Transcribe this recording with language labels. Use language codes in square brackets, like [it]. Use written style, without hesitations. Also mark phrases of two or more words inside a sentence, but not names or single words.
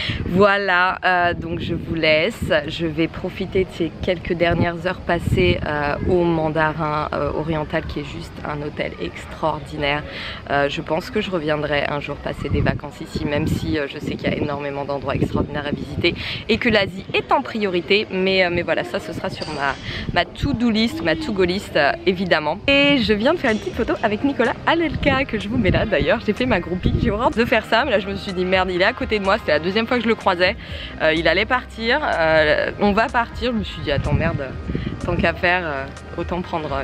[fr] Voilà, donc je vous laisse. Je vais profiter de ces quelques dernières heures passées au Mandarin Oriental, qui est juste un hôtel extraordinaire. Je pense que je reviendrai un jour passer des vacances ici, même si je sais qu'il y a énormément d'endroits extraordinaires à visiter et que l'Asie est en priorité, mais voilà, ça ce sera sur ma [en] to-do list, [fr] ma [en] to-go list [fr] évidemment. Et je viens de faire une petite photo avec Nicolas Alelka, que je vous mets là d'ailleurs. J'ai fait ma groupie, j'ai horreur de faire ça, mais là je me suis dit merde, il est à côté de moi, c'était la deuxième fois que je le croisais, il allait partir, on va partir. Je me suis dit attends merde, tant qu'à faire, autant prendre une petite photo.